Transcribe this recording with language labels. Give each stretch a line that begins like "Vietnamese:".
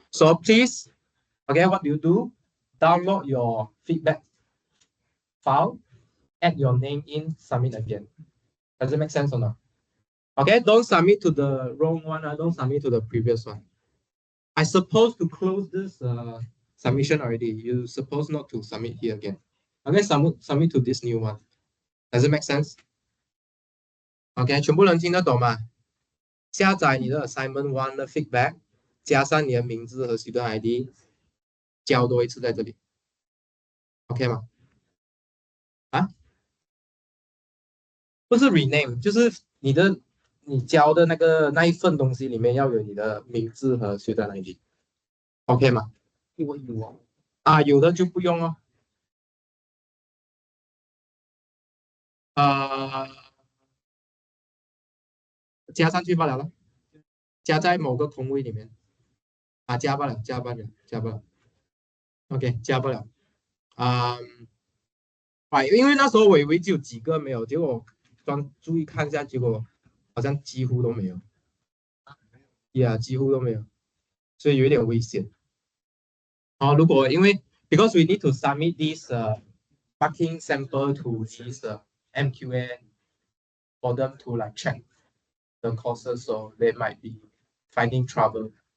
English: So please, okay, what do you do? Download your feedback file, add your name in, submit again. Does it make sense or not? Okay, don't submit to the wrong one. Don't submit to the previous one. I supposed to close this submission already. You supposed not to submit here again. Okay, submit to this new one. Does it make sense? OK，
Chinese: 全部人听得懂吗？下载你的 assignment one 的 feedback， 加上你的名字和 student ID， 交多一次在这里 ，OK 吗？啊？不是 rename， 就是你交的那一份东西里面要有你的名字和 student ID，OK 吗？我有哦。啊，有的就不用哦。加上去罢了，加在某个空位里面。啊，加罢了。 OK， 加不了。因为那时候我以为只有几个没有，结果注意看一下，结果好像几乎都没有。几乎都没有，所以有点危险。如果因为
English: because we need to submit this marking sample to this MQA for them to like check the courses, so they might be finding trouble.